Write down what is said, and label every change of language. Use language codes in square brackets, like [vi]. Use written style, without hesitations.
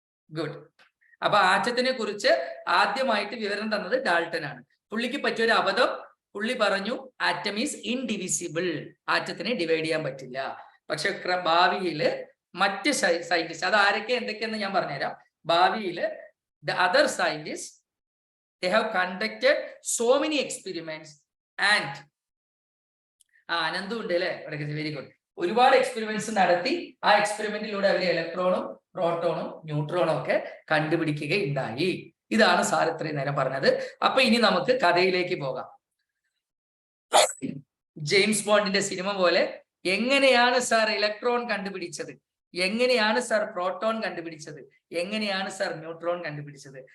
[ml] Good. അപ്പൊ ആറ്റത്തിനെ കുറിച്ച് ആദ്യമായിട്ട് വിവരണം തന്നത് ഡാൾട്ടനാണ്. പുള്ളിക്ക് പറ്റിയൊരു അബദ്ധം, പുള്ളി പറഞ്ഞു ആറ്റം ഈസ് ഇൻഡിവിസിബിൾ, ആറ്റത്തിനെ ഡിവൈഡ് ചെയ്യാൻ പറ്റില്ല. പക്ഷെ ഭാവിയില് മറ്റ് സയന്റിസ്റ്റ്, അത് ആരൊക്കെ എന്തൊക്കെയെന്ന് ഞാൻ പറഞ്ഞുതരാം. [en] ഭാവിയിൽ the other scientists, they have conducted so many experiments and [ml] ആനന്ദം ഉണ്ട് അല്ലെ? [en] Very good. [ml] ഒരുപാട് എക്സ്പെരിമെന്റ്സ് നടത്തി ആ എക്സ്പെരിമെന്റിലൂടെ അവർ ഇലക്ട്രോണും പ്രോട്ടോണും ന്യൂട്രോണും ഒക്കെ കണ്ടുപിടിക്കുകയുണ്ടായി. ഇതാണ് സാർ ഇത്രയും നേരം പറഞ്ഞത്. അപ്പൊ ഇനി നമുക്ക് കഥയിലേക്ക് പോകാം. ജെയിംസ് ബോണ്ടിന്റെ സിനിമ പോലെ എങ്ങനെയാണ് സാർ ഇലക്ട്രോൺ കണ്ടുപിടിച്ചത്, എങ്ങനെയാണ് സാർ പ്രോട്ടോൺ കണ്ടുപിടിച്ചത്, എങ്ങനെയാണ് സാർ ന്യൂട്രോൺ കണ്ടുപിടിച്ചത്?